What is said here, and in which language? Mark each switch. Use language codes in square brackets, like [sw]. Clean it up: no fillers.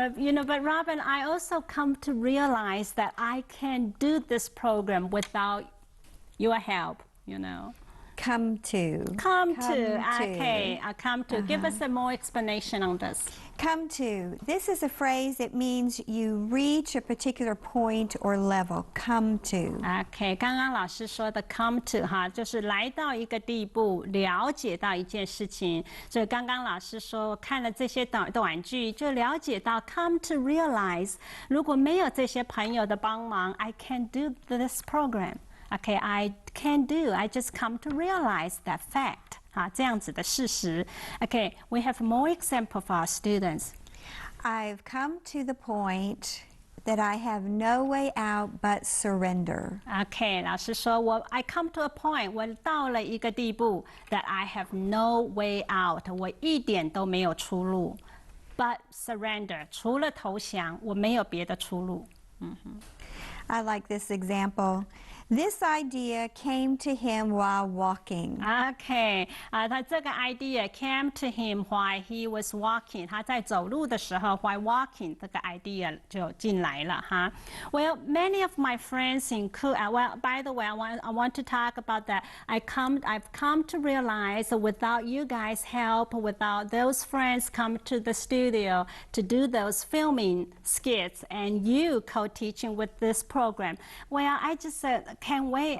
[en] You know, but Robin, I also come to realize that I can't do this program without your help, you know. Come to. Okay, come to. Give us a more explanation on this. Come to. This is a phrase that means you reach a particular point or level. Come to. [zh] OK， 刚刚老师说的 come to 哈，就是来到一个地步，了解到一件事情。所以刚刚老师说看了这些短句，就了解到 [en] come to realize。 [zh] 如果没有这些朋友的帮忙 ， [en] I can't do this program. Okay, I can't do. I just come to realize that fact. [zh] 啊，这样子的事实。 [en] Okay, we have more example for our students. I've come to the point that I have no way out but surrender. Okay, [zh] 老师说 [en] I come to a point. [zh] 我到了一个地步 [en] that I have no way out. [zh] 我一点都没有出路。 [en] But surrender. [zh] 除了投降，我没有别的出路。 [en] I like this example. This idea came to him while walking. Okay, [zh] 他这个 [en] idea came to him while he was walking. [zh] 他在走路的时候 [en] while walking [zh] 这个 idea 就进来了哈。 [en] Well, many of my friends include. Well, by the way, I want to talk about that. I've come to realize that without you guys' help, without those friends come to the studio to do those filming skits, and you co-teaching with this program, well, I just can't wait.